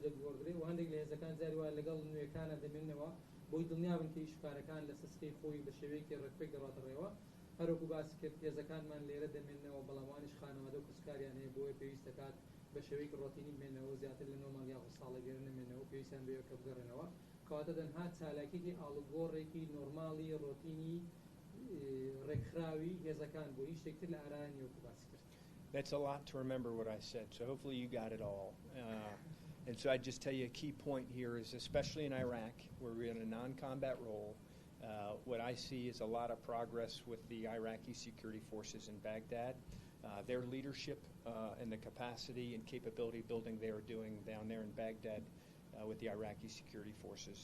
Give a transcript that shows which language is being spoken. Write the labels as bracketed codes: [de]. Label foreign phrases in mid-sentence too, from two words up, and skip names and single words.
[ckb] دەگۆڕدرێت و هەندێک لە هێزەکان جاری وایە لەگەڵ نوێیەکانە دەمێننەوە بۆی دڵنیابن کە ئیشکارەکان لە سەسکەی خۆی بە شێوەیەکی ڕێکپێک دەڕاتەڕێەوە هەروەکو باسی کرد هێزەکانمان لێرە دەمێننەوە بەڵامانیش خانەوادە و کەسکاریان هەیە بۆیە پێویست دەکات بە شێوەیەکی ڕۆتینی بمێنەوە زیاتر لە 9 مانگ یاخود ساڵێک لێرە نەمێنەوە پێویستیان بەوەیە کە بگەڕێنەوە کەواتە تەنها چالاکیەکی ئاڵوگۆڕێکی نۆرماڵی ڕۆتینی ڕێکخراوی هێزەکان بۆ هیچ شتێکتر لە ئارایانی وەکو باسی کرد. [en] That's a lot to remember what I said, so hopefully you got it all. And so I'd just tell you a key point here is, especially in Iraq, where we're in a non-combat role, what I see is a lot of progress with the Iraqi security forces in Baghdad. Their leadership and the capacity and capability building they are doing down there in Baghdad with the Iraqi security forces.